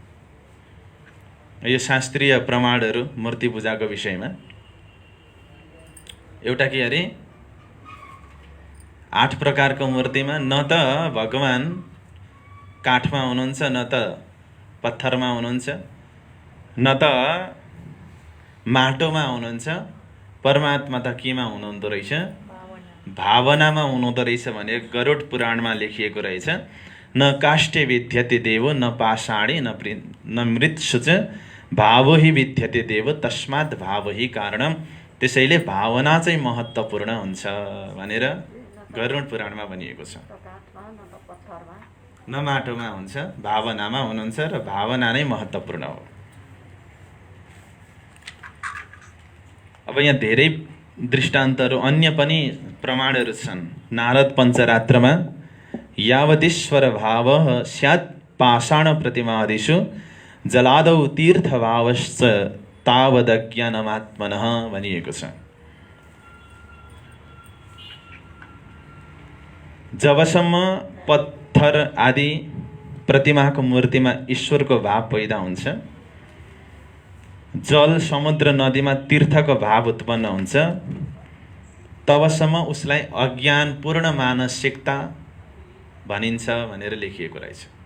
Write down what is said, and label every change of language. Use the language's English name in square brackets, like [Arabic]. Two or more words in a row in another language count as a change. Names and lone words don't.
[Nepali] यो शास्त्रीय प्रमाणहरू मूर्ति पूजाको विषयमा एउटा के अरे 8 प्रकारको मूर्तिमा न त भगवान काठमा हुनुहुन्छ, न त पत्थरमा हुनुहुन्छ, न त माटोमा हुनुहुन्छ, परमात्मा त केमा हुनुहुँदो रहेछ? भावनामा हुनुहुँदो रहेछ भने गरुड पुराणमा लेखिएको रहेछ। [Sanskrit] न काष्ठे विद्यते देव न पाषाणे न मृत्सु च भावो हि विद्यते देव तस्मात् भाव हि कारणम। [Nepali] त्यसैले भावना चाहिँ महत्त्वपूर्ण हुन्छ भनेर गरुड पुराणमा भनिएको छ। न माटोमा हुन्छ, भावनामा हुनुहुन्छ र भावना नै महत्त्वपूर्ण हो। अब यहाँ धेरै दृष्टान्तहरू अन्य पनि प्रमाणहरू छन्। [Sanskrit] नारद पञ्चरात्रमा यावतीश्वर भाव स्यात् पाषाण प्रतिमादिषु जलादौ तीर्थभावश्च तावदज्ञानमात्मनः [Nepali] भनिएको छ। जबसम्म पत्थर आदि प्रतिमाको मूर्तिमा ईश्वरको भाव पैदा हुन्छ, जल समुद्र नदीमा तीर्थको भाव उत्पन्न हुन्छ, तबसम्म उसलाई अज्ञानपूर्ण मानसिकता भनिन्छ भनेर लेखिएको रहेछ।